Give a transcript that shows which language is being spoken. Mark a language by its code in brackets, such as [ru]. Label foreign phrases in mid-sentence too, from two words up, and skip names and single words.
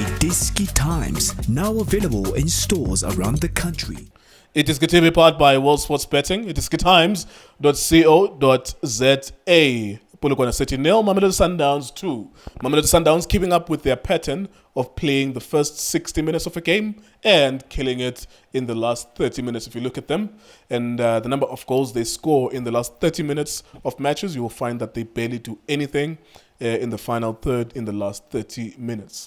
[en] iDiski Times, now available in stores around the country. iDiskiTV powered by World Sports Betting. iDiskiTimes.co.za. Polokwane City 0, Mamelodi Sundowns 2. Mamelodi Sundowns keeping up with their pattern of playing the first 60 minutes of a game and killing it in the last 30 minutes if you look at them. And the number of goals they score in the last 30 minutes of matches, you will find that they barely do anything in the final third in the last 30 minutes.